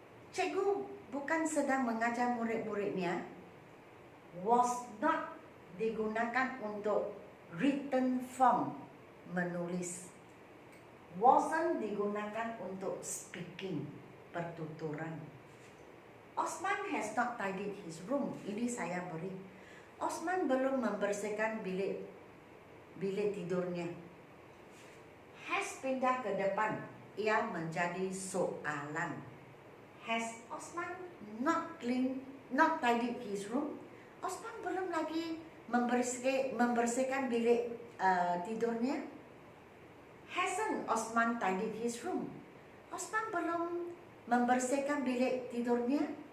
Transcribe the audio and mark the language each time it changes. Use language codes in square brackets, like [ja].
[ms] Cikgu bukan sedang mengajar murid-muridnya. [en] Was not [ms] digunakan untuk written form, menulis. Wasn't digunakan untuk speaking, pertuturan. [en] Osman has not tidied his room. [ms] Ini saya beri. Osman belum membersihkan bilik tidurnya. Has pindah ke depan. Ia menjadi soalan. [en] Has Osman not tidied his room? [ms] Osman belum lagi membersihkan bilik tidurnya. [en] Hasn't Osman tidied his room? [ms] Osman belum membersihkan bilik tidurnya.